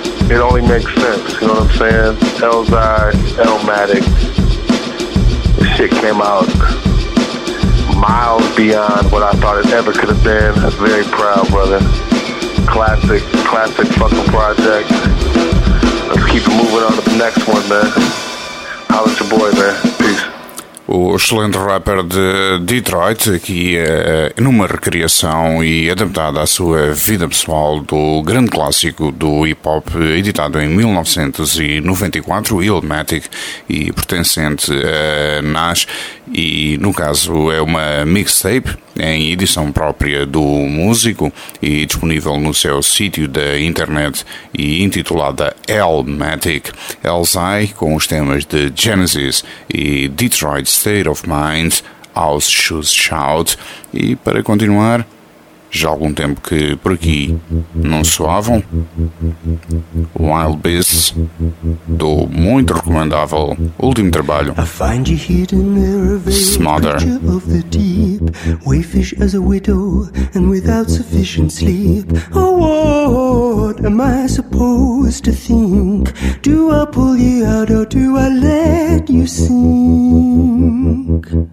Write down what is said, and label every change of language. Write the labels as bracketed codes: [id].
[en] It only makes sense. You know what I'm saying? Hell's Eye, Hellmatic. This shit came out miles beyond what I thought it ever could have been. I'm very proud, brother. Classic fucking project. Let's keep moving on to the next one, man. How is your boy, man? Peace. [pt] O excelente rapper de Detroit, aqui numa recriação e adaptada à sua vida pessoal do grande clássico do hip-hop editado em 1994, Illmatic, e pertencente a Nas, e no caso é uma mixtape em edição própria do músico e disponível no seu sítio da internet e intitulada Illmatic, Elzai, com os temas de Genesis e Detroit State of Mind, House Shoes Shout. E para continuar, já há algum tempo que por aqui não soavam. Wild Beasts, do muito recomendável último trabalho, [en] I find you hidden there, a very Smother. Of the deep, wayfish as a widow, and without sufficient sleep. Oh, what am I supposed to think? Do I pull you out or do I let you sink?